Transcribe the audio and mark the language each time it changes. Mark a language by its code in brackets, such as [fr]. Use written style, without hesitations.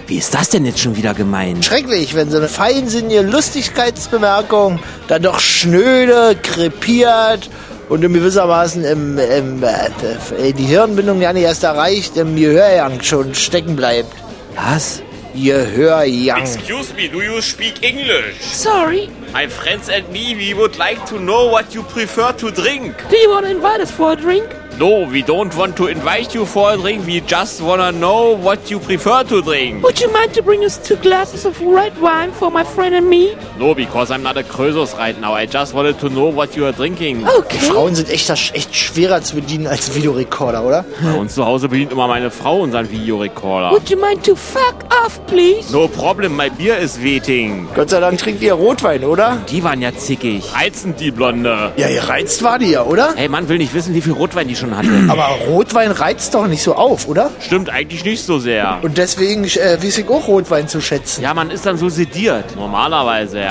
[de] Wie ist das denn jetzt schon wieder gemeint? Schrecklich, wenn so eine feinsinnige Lustigkeitsbemerkung dann doch schnöde, krepiert und in gewissermaßen die Hirnbindung ja nicht erst erreicht, im Gehörgang schon stecken bleibt. Was? Gehörgang. [en] Excuse me, do you speak English? Sorry. My friends and me, we would like to know what you prefer to drink. Do you want to invite us for a drink? No, we don't want to invite you for a drink. We just want to know what you prefer to drink. Would you mind to bring us 2 glasses of red wine for my friend and me? No, because I'm not a Krösus right now. I just wanted to know what you are drinking. Okay. [de] Die Frauen sind echt schwerer zu bedienen als Videorekorder, oder? Bei uns zu Hause bedient immer meine Frau unseren Videorekorder. [en] Would you mind to fuck off, please? No problem, my beer is waiting. [de] Gott sei Dank trinkt ihr Rotwein, oder? Die waren ja zickig. Reizend, die Blonde. Ja, ihr reizt war die ja, oder? Hey, man will nicht wissen, wie viel Rotwein die schon schon hatte. Aber Rotwein reizt doch nicht so auf, oder? Stimmt eigentlich nicht so sehr. Und deswegen weiß ich auch Rotwein zu schätzen. Ja, man ist dann so sediert. Normalerweise, ja.